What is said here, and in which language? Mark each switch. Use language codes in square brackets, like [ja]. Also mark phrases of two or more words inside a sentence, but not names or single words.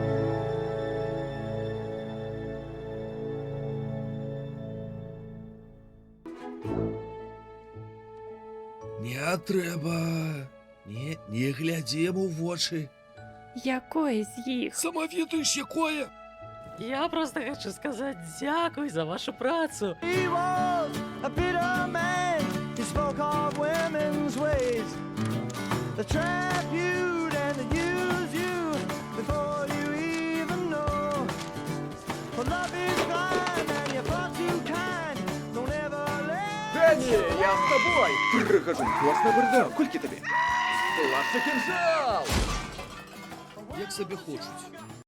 [be] Не трэба. Не глядзі яму ў вочы. Якое з іх? Сама ведаеш, якое? [ru] Я просто хочу сказать [be] дзякуй за вашу працу. [en] He was a bitter man. He spoke of women's ways. They trap you and they use you before you even know. For love is blind and you're far too kind. Don't ever let [be] Дэнні, я з тобой! Прыхожу, класна бардак, колькі табе? Лаша кінжал! Як сабе хочуць.